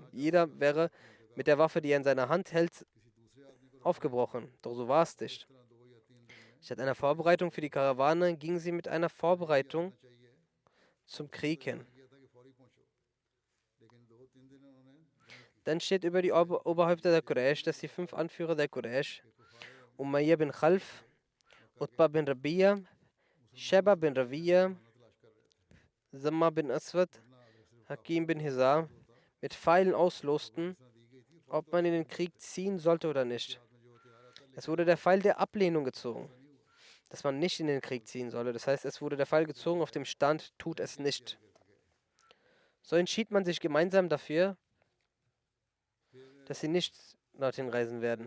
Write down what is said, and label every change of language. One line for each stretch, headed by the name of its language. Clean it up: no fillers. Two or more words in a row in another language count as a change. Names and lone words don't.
German: Jeder wäre mit der Waffe, die er in seiner Hand hält, aufgebrochen. Doch so war es nicht. Statt einer Vorbereitung für die Karawane gingen sie mit einer Vorbereitung zum Krieg hin. Dann steht über die Oberhäupter der Quraysh, dass die 5 Anführer der Quraysh, Umayya bin Khalf, Utbah bin Rabi'a, Sheba bin Rawiya, Zamma bin Aswad, Hakim bin Hizam, mit Pfeilen auslosten, ob man in den Krieg ziehen sollte oder nicht. Es wurde der Pfeil der Ablehnung gezogen, dass man nicht in den Krieg ziehen solle. Das heißt, es wurde der Pfeil gezogen auf dem Stand, tut es nicht. So entschied man sich gemeinsam dafür, dass sie nicht dorthin reisen werden.